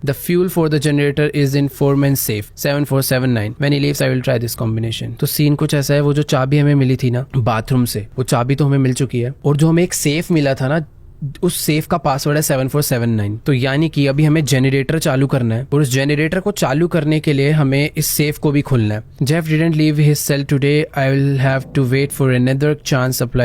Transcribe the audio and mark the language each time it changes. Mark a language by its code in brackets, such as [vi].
[en] The fuel for the generator is in foreman's safe 7479. When he leaves, I will try this combination. [hi] तो scene कुछ ऐसा है, वो जो चाबी हमें मिली थी ना बाथरूम से, वो चाबी तो हमें मिल चुकी है, और जो हमें एक सेफ मिला था ना, उस सेफ का पासवर्ड है 7479। तो यानी कि अभी हमें जनरेटर चालू करना है, और उस जनरेटर को चालू करने के लिए हमें इस सेफ को भी खोलना है। [en] Jeff didn't leave his cell today. I will have to wait for another chance.